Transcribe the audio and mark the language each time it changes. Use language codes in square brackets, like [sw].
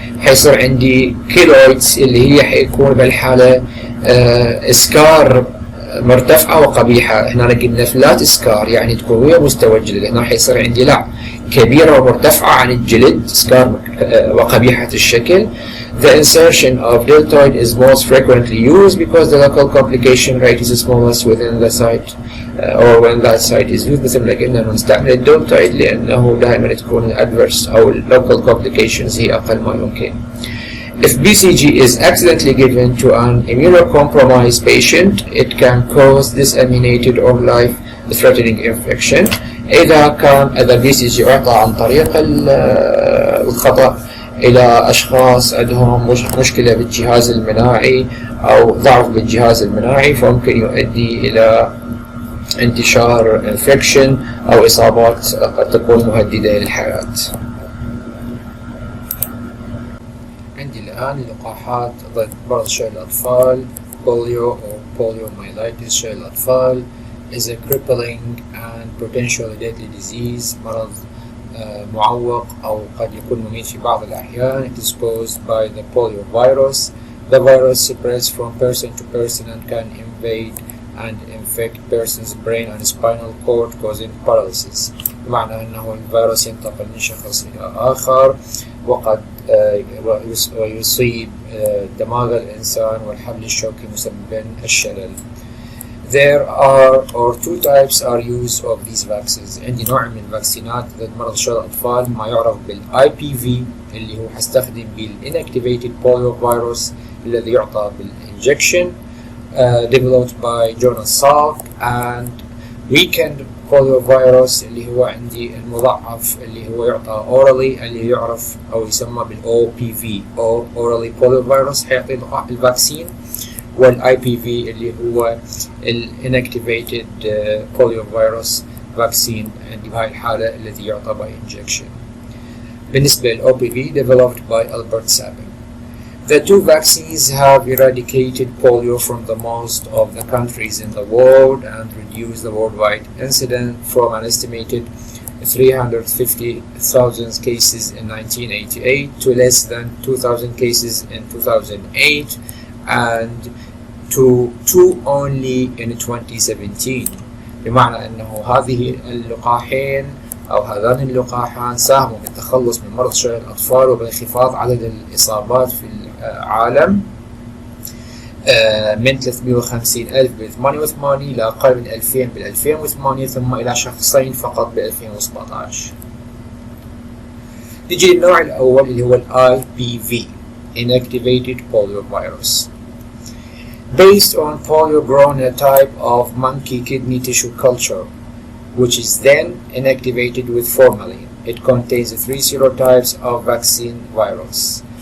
[ar] حيصير عندي كيلويدز اللي هي حيكون بالحالة اسكار مرتفعة وقبيحة. هنا قلنا فلات اسكار يعني تكون ويا مستوى الجلد، هنا حيصير عندي لا كبيرة ومرتفعة عن الجلد، اسكار وقبيحة الشكل. [en] The insertion of deltoid is most frequently used because the local complication rate is smallest within the site or when that site is used. [ar] مثل ما قلنا نستعمل الدلتويد لأنه دائما تكون الادفيرس أو local complications هي أقل ما يمكن. [en] If BCG is accidentally given to an immunocompromised patient, it can cause disseminated or life-threatening infection. [ar] إذا BCG أعطى عن طريق الخطأ إلى أشخاص عندهم مشكلة بالجهاز المناعي أو ضعف بالجهاز المناعي، فممكن يؤدي إلى انتشار infection أو إصابات قد تكون مهددة للحياة. عندي الآن لقاحات ضد مرض شلل الأطفال بوليو أو poliomyelitis. [en] شلل الأطفال is a crippling and potentially deadly disease. [ar] مرض معوق أو قد يكون مميت في بعض الأحيان. [en] It is caused by the polio virus. The virus spreads from person to person and can invade and infect person's brain and spinal cord causing paralysis. [ar] بمعنى أنه الفيروس ينتقل من شخص إلى آخر وقد ويصيب دماغ الإنسان والحبل الشوكي مسببا الشلل. [en] There are two types are used of these vaccines. [ar] عندي نوع من الفاكسينات ضد مرض شلل الأطفال ما يعرف بالIPV اللي هو حستخدم بالinactivated polio virus الذي يعطى بالinjection [en] developed by Jonas Salk, and weakened polio virus [ar] اللي هو عندي المضاعف اللي هو يعطى orally اللي يعرف أو يسمى بالOPV أو orally polio virus حيعطي الفاكسين، والIPV اللي هو الinactivated polio virus vaccine عندي بهاي الحالة الذي يعطى by injection. بالنسبة للOPV [en] developed by Albert Sabin. The two vaccines have eradicated polio from the most of the countries in the world and reduced the worldwide incidence from an estimated 350,000 cases in 1988 to less than 2,000 cases in 2008 and to 2 only in 2017. [ar] بمعنى أنه هذه اللقاحين أو هذان اللقاحان ساهموا بالتخلص من مرض شلل الأطفال وبانخفاض عدد الإصابات في العالم من 350,000 ب 88 إلى أقل من 2000 بال 2008 ثم إلى شخصين فقط ب 2017. نجي للنوع الأول اللي هو ال IPV Inactivated Polio Virus. [en] Based on polio grown in a type of monkey kidney tissue culture, which is then inactivated with formalin. It contains 3 serotypes of vaccine virus.